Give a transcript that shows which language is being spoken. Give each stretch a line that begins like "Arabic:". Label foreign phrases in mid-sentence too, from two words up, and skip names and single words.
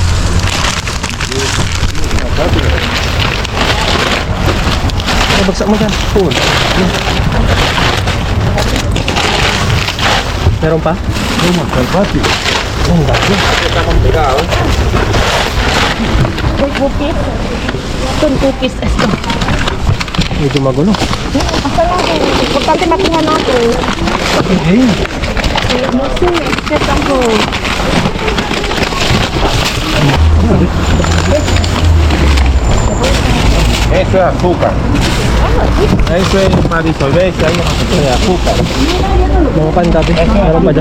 Filipino: Bagsak mo dyan. Pull. Meron pa?
Spanish: ¿Cómo está el patio?
Filipino: May cookies. Itong cookies. Ito. Medyo magulo. Basta lang. Importante makuha natin.
Spanish: No sé, es que tampoco. Eso es azúcar. Eso es una disolvencia, ahí no de azúcar.
Filipino: Mga pan dati. Meron pa dyan.